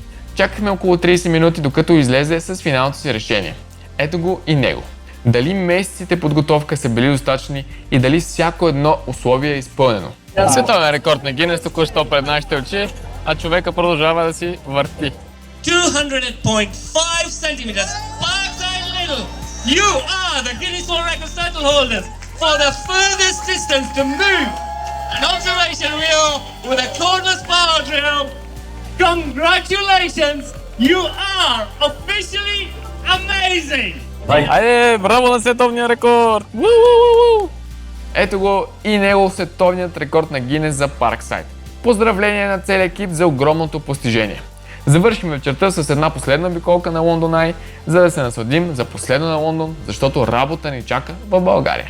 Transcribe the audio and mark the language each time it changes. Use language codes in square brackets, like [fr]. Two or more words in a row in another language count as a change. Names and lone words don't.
[bg] Чакахме около 30 минути, докато излезе с финалното си решение. Ето го и него. Дали месеците подготовка са били достатъчни и дали всяко едно условие е изпълнено. Световен рекорд на Гинес току-що пред нашите очи, а човека продължава да си върти. [en] 200.5 centimeters. Parkside Little, you are the Guinness World Records title holders for the furthest distance to move an observation wheel with a cordless power drill. Congratulations! You are officially amazing! [bg] Айде, браво на световния рекорд! Ето го и него световният рекорд на Гинес за Parkside. Поздравление на целия екип за огромното постижение. Завършим вечерта с една последна обиколка на London Eye, за да се насладим за последно на Лондон, защото работа ни чака в България.